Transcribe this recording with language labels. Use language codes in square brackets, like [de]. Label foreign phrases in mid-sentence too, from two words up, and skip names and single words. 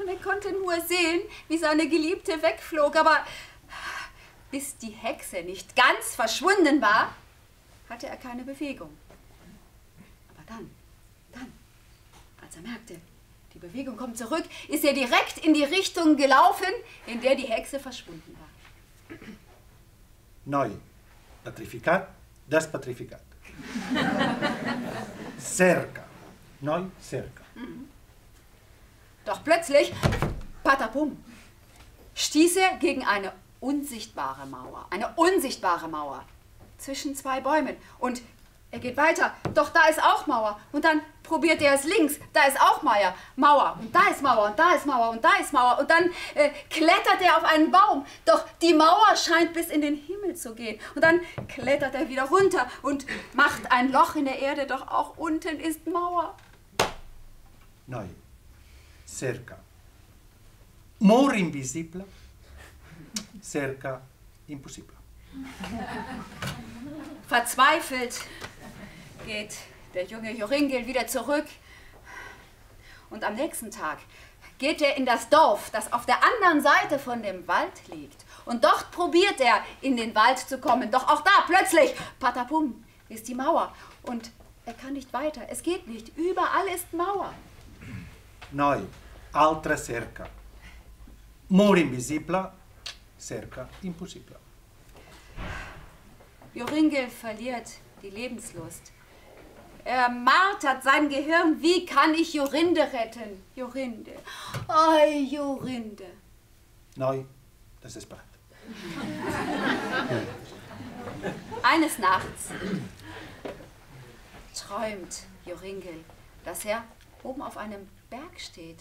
[de] Er konnte nur sehen, wie seine Geliebte wegflog. Aber bis die Hexe nicht ganz verschwunden war, hatte er keine Bewegung. Aber dann, als er merkte, die Die Bewegung kommt zurück, ist er direkt in die Richtung gelaufen, in der die Hexe verschwunden war. [ca] Noi, petrificat, despetrificat. Cerca. Noi, cerca. [de] Doch plötzlich, patapum, stieß er gegen eine unsichtbare Mauer zwischen zwei Bäumen. Und er geht weiter, doch da ist auch Mauer. Und dann probiert er es links, da ist auch Mauer. Und da ist Mauer, und da ist Mauer, und da ist Mauer. Und dann klettert er auf einen Baum. Doch die Mauer scheint bis in den Himmel zu gehen. Und dann klettert er wieder runter und macht ein Loch in der Erde. Doch auch unten ist Mauer. [ca] Noi, cerca. Mur invisible, cerca impossible. [de] Verzweifelt geht der junge Joringel wieder zurück. Und am nächsten Tag geht er in das Dorf, das auf der anderen Seite von dem Wald liegt. Und dort probiert er, in den Wald zu kommen. Doch auch da plötzlich, patapum, ist die Mauer. Und er kann nicht weiter. Es geht nicht. Überall ist Mauer. [ca] Noi, altra cerca. Mur invisible, cerca impossible. [de] Joringel verliert die Lebenslust. Er martert sein Gehirn. Wie kann ich Jorinde retten? Jorinde. Ei, Jorinde. [ca] Noi, desesperat. [de] Eines Nachts träumt Joringel, dass er oben auf einem Berg steht.